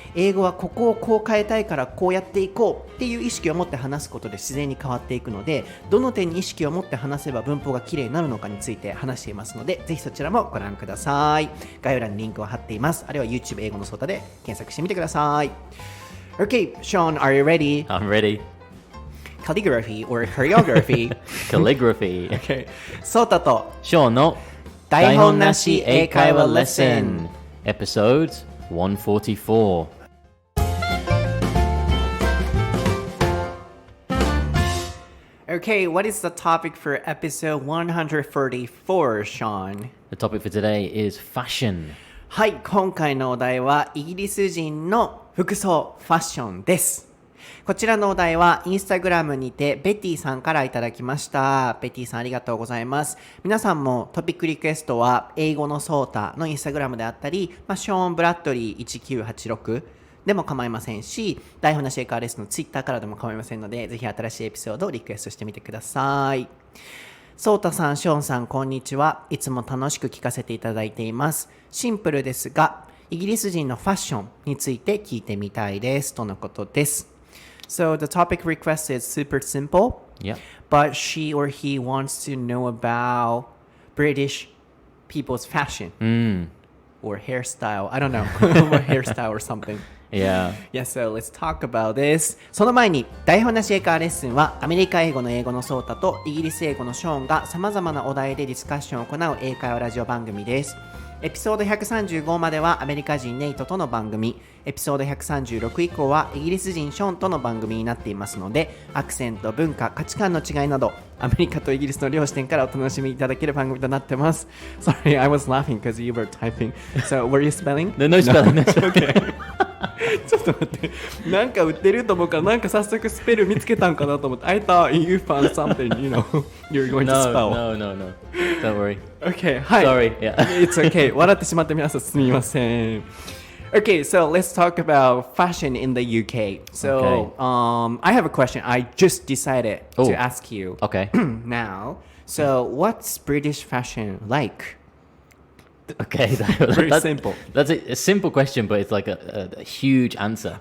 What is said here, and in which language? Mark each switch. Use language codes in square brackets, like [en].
[ja] 英語はここをこう変えたいからこうやっていこうっていう意識を持って話すことで自然に変わっていくので、どの点に意識を持って話せば文法が綺麗になるのかについて話していますので、ぜひそちらもご覧ください。概要欄にリンクを貼っています。あるいは YouTube 英語のソータで検索してみてください。 [en] Okay, Sean, are you ready? I'm ready. Calligraphy or choreography? Calligraphy. [ja] Okay. ソータと Seanの台本なし英会話レッスン Episode 144. [en] Okay, what is the topic for episode 134, Sean? The topic for today is fashion. [ja] はい、今回のお題はイギリス人の服装、ファッションです。こちらのお題はインスタグラムにてベティさんからいただきました。ベティさんありがとうございます。皆さんもトピックリクエストは英語のソータのインスタグラムであったり、ショーン・ブラッドリー1986でも構いませんし、台本なし英会話レッスンのツイッターからでも構いませんので、ぜひ新しいエピソードをリクエストしてみてください。ソータさん、ショーンさん、こんにちは。いつも楽しく聞かせていただいています。シンプルですが、イギリス人のファッションについて聞いてみたいです。とのことです。 [en] So the topic request is super simple, but she or he wants to know about British people's fashion or hairstyle. I don't know, or hairstyle or something. Yeah. So let's talk about this. [ja] その前に、台本なし英会話レッスンはアメリカ英語の英語のソータとイギリス英語のショーンが様々なお題でディスカッションを行う英会話ラジオ番組です。エピソード135まではアメリカ人ネイトとの番組、エピソード136以降はイギリス人ショーンとの番組になっていますので、アクセント、文化、価値観の違いなどアメリカとイギリスの両視点からお楽しみいただける番組となってます。 [en] Sorry, I was laughing because you were typing. So, were you spelling? No spelling. No. Okay. [ja] ちょっと待って、なんか売ってると思うからなんか早速スペル見つけたんかなと思って [en] I thought you found something, you know, you're going to spell. No. Don't worry. Okay, はい。 Sorry, yeah. It's okay. [ja] 笑ってしまって皆さんすみません。 [en] Okay, so let's talk about fashion in the UK. So, I have a question. I just decided to ask you now. So, what's British fashion like? Okay, Very simple. That's a simple question, but it's like a huge answer.